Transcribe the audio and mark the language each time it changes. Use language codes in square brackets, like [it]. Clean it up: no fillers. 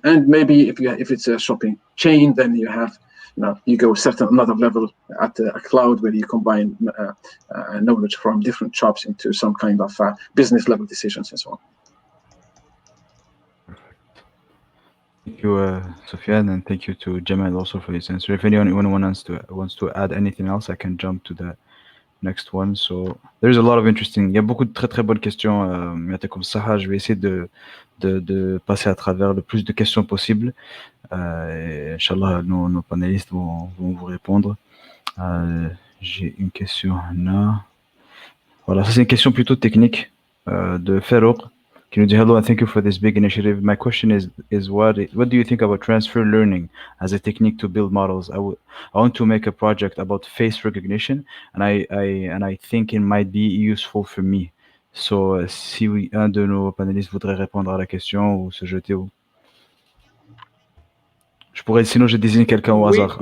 [en] And maybe if it's a shopping chain, then you have you go another level at a cloud, where you combine knowledge from different shops into some kind of business level decisions and so on. Thank you, Sofiane, and thank you to Jamal also for this answer. If anyone wants to add anything else, I can jump to the next one. So there's a lot of interesting. [fr] Il y a beaucoup de très bonnes questions. Je vais essayer de passer à travers le plus de questions possible. Et Inch'Allah, nos panélistes vont vous répondre. J'ai une question là. Voilà, ça c'est une question plutôt technique de Farouk. [en] Can you say hello and thank you for this big initiative? My question is what do you think about transfer learning as a technique to build models? I want to make a project about face recognition, and I think it might be useful for me. [fr] So si un de nos panélistes voudrait répondre à la question ou se jeter où? Sinon je désigne quelqu'un au hasard.